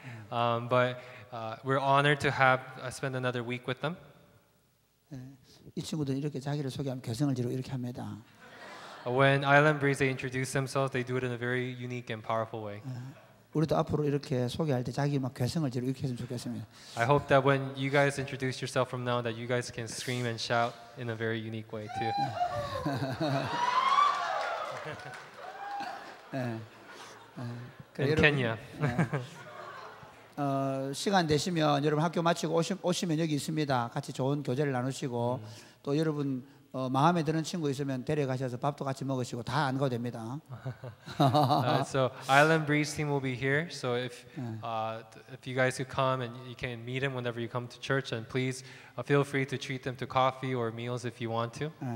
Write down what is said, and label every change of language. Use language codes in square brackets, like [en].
[en] But we're honored to have spend another week with them. [ko] 이 친구들은 이렇게 자기를 소개하면 개성을 지르고 이렇게 합니다. [en] When Island Breeze they introduce themselves, they do it in a very unique and powerful way. [ko] 우리도 앞으로 이렇게 소개할 때 자기 막 개성을 지르고 이렇게 했으면 좋겠습니다. [en] I hope that when you guys introduce yourself from now, that you guys can scream and shout in a very unique way too. In Kenya. [ko] 시간 되시면 여러분 학교 마치고 오시면 여기 있습니다. 같이 좋은 교제를 나누시고 또 여러분 마음에 드는 친구 있으면 데려가셔서 밥도 같이 먹으시고 다 안 가도 됩니다. [en] So Island Breeze team will be here. So if you guys could come and you can meet them whenever you come to church, and please feel free to treat them to coffee or meals if you want to.